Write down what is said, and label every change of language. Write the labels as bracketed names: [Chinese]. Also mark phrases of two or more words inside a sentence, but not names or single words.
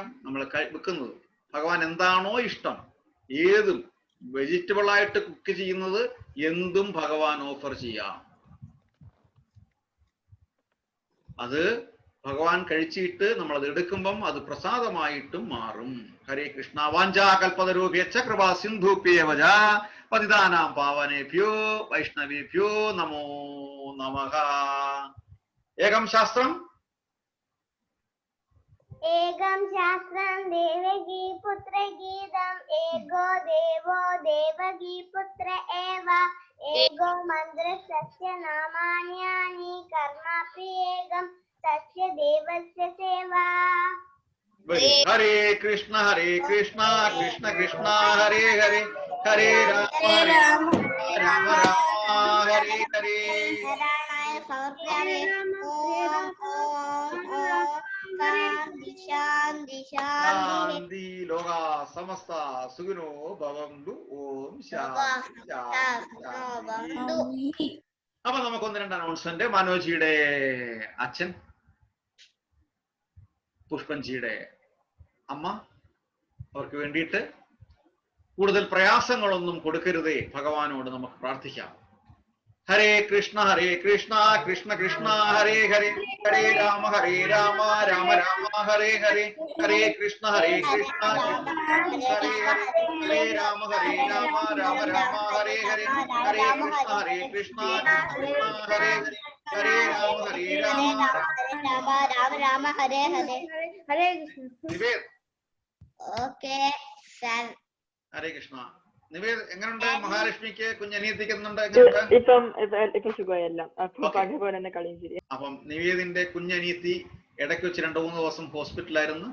[Malayalam] നമ്മൾ വെക്കുന്നത് ഭഗവാൻ എന്താണോ ഇഷ്ടം, ഏതും വെജിറ്റബിൾ ആയിട്ട് കുക്ക് ചെയ്യുന്നത് എന്തും ഭഗവാൻ ഓഫർ ചെയ്യാം. അത് ഭഗവാൻ കഴിച്ചിട്ട് നമ്മൾ അത് എടുക്കുമ്പം അത് പ്രസാദമായിട്ടും മാറും. [Sanskrit] ഹരേ കൃഷ്ണ. വാഞ്ചാ കൽപതരൂപ്യശ്ച കൃപാ സിന്ധുഭ്യേവ പതിതാനാം പാവനേഭ്യോ വൈഷ്ണവേഭ്യോ നമോ നമഃ. ഏകം ശാസ്ത്രം ഏകം ശാസ്ത്രം ദേവകീ പുത്ര ഗീതം ഏകോ ദേവോ ദേവകീ പുത്ര ഏവ ഏകോ മന്ത്ര സസ്യ നാമാന്യാനി കർമാപി ഏകം സസ്യ ദേവസ്യ സേവ. ഹരേ കൃഷ്ണ കൃഷ്ണ കൃഷ്ണ ഹരേ ഹരേ, ഹരേ രാമ രാമ ഹരേ ഹരേ. ശാന്തി ലോകാ സമസ്ത സുഖിനോ ഭവന്തു. ഓം ശാന്തി. [Malayalam] അപ്പൊ നമുക്ക് 1-2 അനൗൺസ്മെന്റ്. മനോജിയുടെ അച്ഛൻ, പുഷ്പൻജിയുടെ അമ്മ, അവർക്ക് വേണ്ടിയിട്ട് കൂടുതൽ പ്രയാസങ്ങളൊന്നും കൊടുക്കരുതേ ഭഗവാനോട് നമുക്ക് പ്രാർത്ഥിക്കാം. [Sanskrit] ഹരേ കൃഷ്ണ കൃഷ്ണ കൃഷ്ണ ഹരേ ഹരേ, ഹരേ രാമ രാമ രാമ ഹരേ ഹരേ, ഹരേ കൃഷ്ണ കൃഷ്ണ ഹരേ ഹരേ, ഹരേ രാമ രാമ രാമ ഹരേ ഹരേ, ഹരേ കൃഷ്ണ കൃഷ്ണ ഹരേ ഹരേ, ഹരേ രാമ രാമ ഹരേ ഹരേ, ഹരേ കൃഷ്ണ. [English] okay sir. [Sanskrit] ഹരേ കൃഷ്ണ. [Malayalam] നിവേദ് എങ്ങനെയുണ്ട്? മഹാലക്ഷ്മിക്ക് കുഞ്ഞനിയത്തിക്ക് അപ്പം നിവേദിന്റെ കുഞ്ഞനിയത്തി ഇടയ്ക്ക് വെച്ച് 2-3 ദിവസം ഹോസ്പിറ്റലായിരുന്നു.